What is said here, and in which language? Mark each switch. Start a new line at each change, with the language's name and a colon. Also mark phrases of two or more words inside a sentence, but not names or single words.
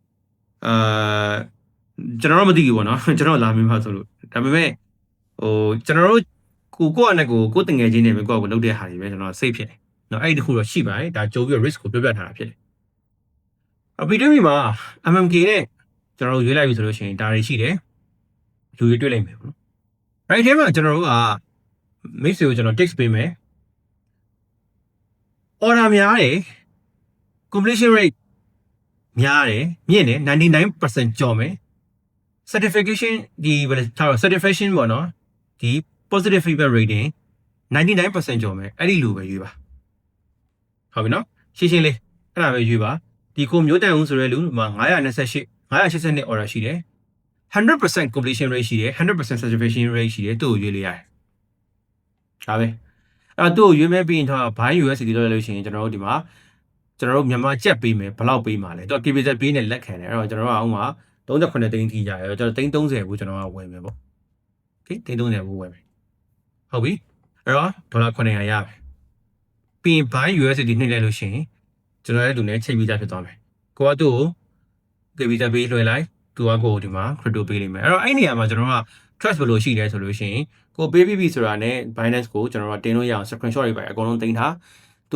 Burmese: ကျွန်တော်တို့မသိဘူးပေါ့နော်ကျွန်တော်လာမင်းဖတ်ဆိုလို့ဒါပေမဲ့ကျွန်တော်တို့ကိုယ့်အနေကိုတငယ်ချင်းတွေပဲကိုယ့်ကိုလုပ်တဲ့ဟာတွေပဲကျွန်တော်စိတ်ဖြစ်တယ်နော်အဲ့ဒီတစ်ခုတော့ရှိပါတယ်ဒါကြိုးပြီး risk ကိုပြပြထားတာဖြစ်တယ်အပီတမီမှာ MMK နဲ့ကျွန်တော်တို့ရွေးလိုက်ပြီဆိုလို့ရှိရင်ဒါတွေရှိတယ်လူတွေတွေ့လိုက်မယ်ပေါ့နော်အဲ့ဒီထဲမှာကျွန်တော်တို့က mix ကိုကျွန်တော် text ပေးမယ် order များတယ်
English: completion rate
Burmese: များတယ်မြင့်တယ် 99% ကျော်မယ် certification ဒီဘယ်လိုထား certification ပေါ့နော်ဒီ
English: positive feedback rating
Burmese: 99% ကျော်မယ်အဲ့ဒီလိုပဲရွေးပါဟုတ်ပြီနော်ရှင်းလေးအဲ့ဒါပဲရွေးပါဒီကိုမျိုးတန်ဦးဆိုတဲ့လူမှာ982 order ရှိတယ်100%
English: completion rate
Burmese: ရှိတယ်100%
English: satisfaction rate
Burmese: ရှိတယ်သူ့ကိုရွေးလို့ရတယ်ဒါပဲအဲ့တော့သူ့ကိုရွေးမဲ့ပြီးရင်တော့
English: buy USDT
Burmese: လုပ်လို့ရှိရင်ကျွန်တော်တို့ဒီမှာကျွန်တော်တို့မြန်မာကျပ်ပေးမယ်ဘယ်လောက်ပေးမှာလဲသူက KBZ ပေးနဲ့လက်ခံတယ်အဲ့တော့ကျွန်တော်တို့ကဥမာ38သိန်းထိကြ ရတယ်ကျွန်တော်30ကိုကျွန်တော်ကဝယ်မယ်ပေါ့ okay 30ကိုဝယ်မယ်ဟုတ်ပြီအဲ့တော့ဒေါ်လာ900ရမယ်ပြီးရင်
English: buy USDT
Burmese: နှိမ့်လိုက်လို့ရှိရင်ကျွန်တော်ရဲ့လူနဲ့ချိန်ပြီးသားဖြစ်သွားမယ်ကိုကသူ့ကို KBZ ပေးလွှဲလိုက်သူကကိုဒီမှာ crypto ပေးလိမ့်မယ်အဲ့တော့အဲ့နေရာမှာကျွန်တော်က trust ဘယ်လိုရှိလဲဆိုလို့ရှိရင်ကိုပေးပြီးပြီဆိုတာနဲ့ Binance ကိုကျွန်တော်တို့တင်လို့ရအောင် screenshot တွေပဲအကုန်လုံးတင်ထားသူ